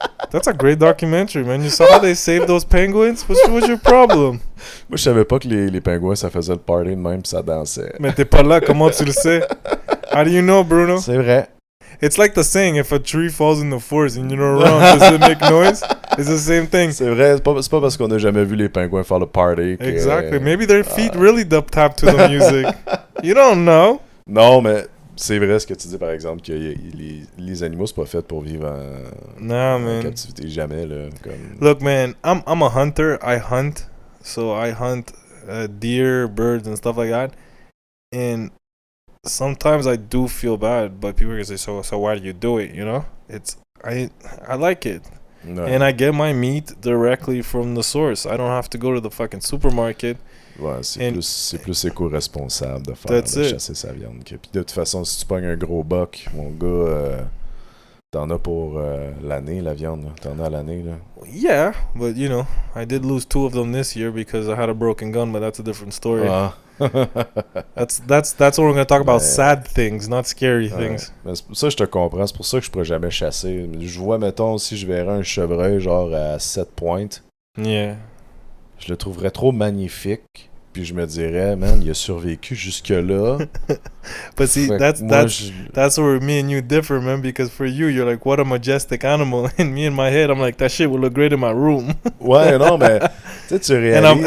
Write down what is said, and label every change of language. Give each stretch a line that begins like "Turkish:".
English: That's a great documentary, man. You saw how they saved those penguins? What's your problem?
French: Moi, je savais pas que les pingouins, ça faisait le party de même pis ça dansait. Mais t'es pas là, comment tu le sais?
English: How do you know, Bruno?
French: C'est vrai.
English: It's like the saying, if a tree falls in the forest and you're not around, does it make noise? It's the same thing.
French: C'est vrai, c'est pas parce qu'on a jamais vu les pingouins faire le party que...
English: Exactly. Maybe their feet really tap to the music. You don't know.
French: Non, mais c'est vrai ce que tu dis, par exemple, que les animaux, c'est pas fait pour vivre en captivité. Jamais, là. Comme...
English: Look, man, I'm a hunter. I hunt. So I hunt deer, birds, and stuff like that. And sometimes I do feel bad, but people are gonna say, so why do you do it? You know, I like it, and I get my meat directly from the source. I don't have to go to the fucking supermarket.
French: Ouais, c'est plus éco-responsable de faire de chasser sa viande. Puis de toute façon, si tu pognes un gros buck, mon gars, t'en as pour l'année, la viande. Là. T'en as à l'année, là.
English: Yeah, but you know, I did lose 2 of them this year because I had a broken gun, but that's a different story. That's what we're gonna talk about. Sad things, not scary things.
French: Mais ça, je te comprends. C'est pour ça que je pourrais jamais chasser. Je vois, mettons, si je verrais un chevreuil genre à 7 pointes.
English: Yeah.
French: Je le trouverais trop magnifique. Puis je me dirais, man, il a survécu jusque-là.
English: But see, that's where me and you differ, man. Because for you, you're like, what a majestic animal. And me in my head, I'm like, that shit would look great in my room.
French: Ouais, non, mais tu sais, tu réalises.